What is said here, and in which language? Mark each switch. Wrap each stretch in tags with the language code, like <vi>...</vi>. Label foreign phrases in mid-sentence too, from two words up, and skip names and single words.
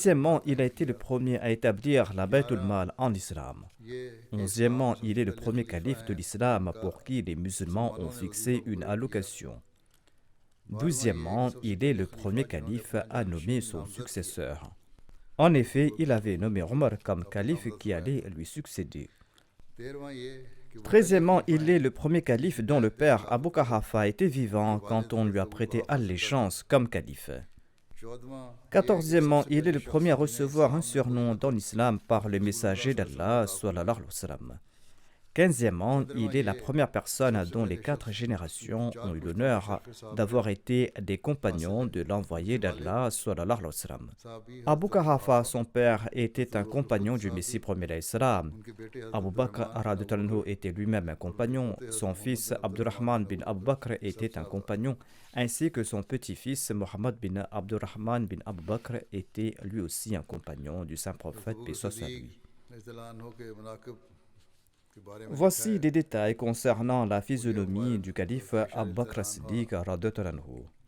<fr>Dixièmement,</fr> <ur>माल</ur> <fr>il a</fr> <ur>कायम</ur> <fr>été le</fr> <ur>किया</ur> <fr>premier à établir la Baytul 11 Mal en islam.</fr> <ur>ये कि इस्लाम</ur> <fr>11e,</fr> <ur>में सबसे</ur> <fr>il est le</fr> <ur>पहले</ur> <fr>premier</fr> <ur>खलीफा</ur> <fr>calife de</fr> <ur>हैं</ur> <fr>l'islam</fr> <ur>जिनका</ur> <fr>pour qui les musulmans ont</fr> <ur>मुसलमानों ने</ur> <fr>fixé</fr> <ur>वजीफा</ur> <fr>une</fr> <ur>मुकर्रर किया</ur> <fr>allocation.</fr> <ur>12वां ये कि</ur> <fr>12e,</fr> <ur>सबसे</ur> <fr>il est</fr> <ur>पहले</ur> <fr>le</fr> <ur>खलीफा</ur> <fr>premier</fr> <ur>जिन्होंने</ur> <fr>calife</fr> <ur>अपना</ur> <fr>à nommer</fr> <ur>जानशीन</ur> <fr>son</fr> <ur>नामजद किया</ur> <fr>successeur. En effet,</fr> <ur>वो</ur> <fr>il avait</fr> <ur>उस्मान</ur> <fr>nommé</fr> <ur>को</ur> <fr>Omar comme</fr> <ur>अपना</ur> <fr>calife</fr> <ur>नामजद</ur> <fr>qui</fr> <ur>कराया</ur> <fr>allait lui succéder. 13e, il est le premier calife dont le père Abu Quhafa était vivant quand on lui a prêté allégeance comme calife. 14e, il est le premier à recevoir un surnom dans l'islam par le messager d'Allah,</fr> <ar>صلى الله عليه وسلم.</ar> <fr>15e, il est la première personne dont les 4 générations ont eu l'honneur d'avoir été des compagnons de l'envoyé d'Allah,</fr> <ar>صلى الله عليه وسلم.</ar> <fr>Abu Quhafa, son père, était un compagnon du Messie premier</fr> <ar>عليه السلام.</ar> <fr>Abu Bakr</fr> <ar>رضي الله عنه</ar> <fr>était lui-même un compagnon, son fils Abdurrahman bin Abu Bakr était un compagnon, ainsi que son petit-fils Muhammad bin Abdurrahman bin Abu Bakr était lui aussi un compagnon du saint prophète, paix soit sur lui. Voici des détails concernant la physionomie du calife Abu Bakr as-Siddiq</fr> <ar>رضي الله عنه.</ar>